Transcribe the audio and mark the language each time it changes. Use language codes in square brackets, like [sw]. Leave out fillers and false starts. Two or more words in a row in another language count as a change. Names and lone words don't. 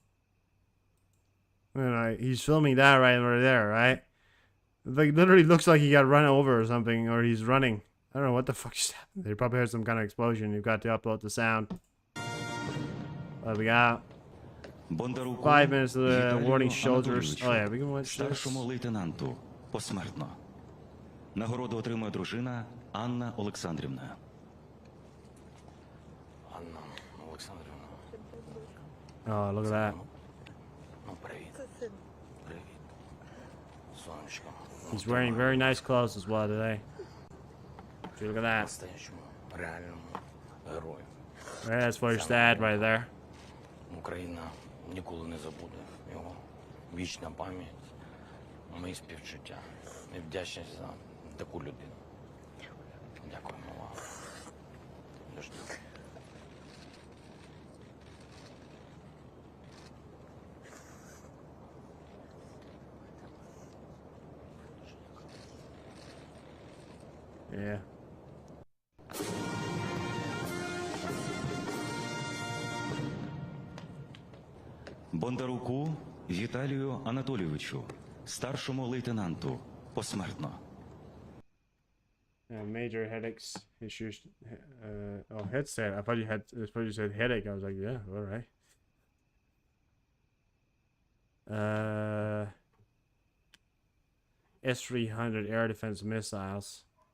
[en] He's filming that right there, right? It literally looks like he got run over or something, or he's running. I don't know what the fuck just happened. They probably heard some kind of explosion. You've got to upload the sound. What we got? 5 minutes of the warning soldiers. Oh yeah, we can watch this. [uk] Старшому лейтенанту посмертно. Нагороду отримує дружина Анна Олександрівна. Анна Олександрівна. [en] Oh, look at that. [uk] Ну, привіт. Привіт. Сонечко. [en] He's wearing very nice clothes as well today. Look at that. [ru] Настоящему, реальному герою. [en] That's for your dad right there. [uk] Україна ніколи не забуде його. Вічна пам'ять, мої співчуття і вдячність за таку людину. Дякуємо вам. Дуже дякую. [en] Yeah. [uk] Бондаруку Віталію Анатолійовичу, старшому лейтенанту, посмертно. [en] Major headaches issues. Headset. I thought you said headache. I was like, yeah, all right. S-300 air defense missiles.